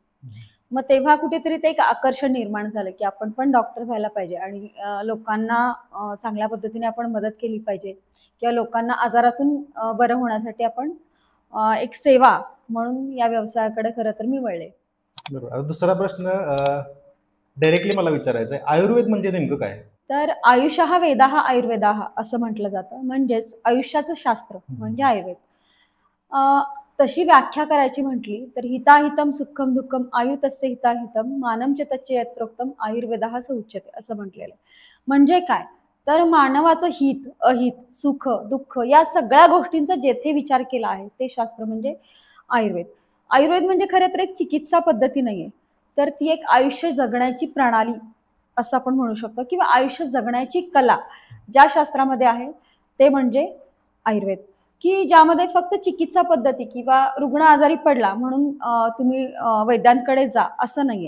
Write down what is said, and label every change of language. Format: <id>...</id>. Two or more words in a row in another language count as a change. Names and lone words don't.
<mr>मग तेव्हा कुठेतरी ते एक आकर्षण निर्माण झालं, की आपण पण डॉक्टर व्हायला पाहिजे आणि लोकांना चांगल्या पद्धतीने आपण मदत केली पाहिजे किंवा लोकांना आजारातून बरं होण्यासाठी आपण एक सेवा म्हणून या व्यवसायाकडे खरं तर मी वळले. बरोबर. आता दुसरा प्रश्न डायरेक्टली मला विचारायचा आहे, आयुर्वेद म्हणजे नेमकं काय? तर</mr> <sa>आयुषः वेदाः आयुर्वेदाः</sa> <mr>असं म्हटलं जातं. म्हणजेच आयुष्याचं शास्त्र म्हणजे आयुर्वेद. तशी व्याख्या करायची म्हटली तर</mr> <sa>हिताहितं सुखं दुःखं आयु तस्य हिताहितं मानं च तच्च यत्रोक्तम आयुर्वेदः उच्यते</sa> <mr>असं म्हटलेलं आहे. म्हणजे काय? तर मानवाचं हित, अहित, सुख, दुःख या सगळ्या गोष्टींचा जेथे विचार केला आहे ते शास्त्र म्हणजे आयुर्वेद. आयुर्वेद म्हणजे खरं तर एक चिकित्सा पद्धती नाहीये, तर ती एक आयुष्य जगण्याची प्रणाली असं आपण म्हणू शकतो किंवा आयुष्य जगण्याची कला ज्या शास्त्रामध्ये आहे ते म्हणजे आयुर्वेद, की ज्यामध्ये फक्त चिकित्सा पद्धती किंवा रुग्ण आजारी पडला म्हणून तुम्ही वैद्यांकडे जा असं नाहीये.</mr>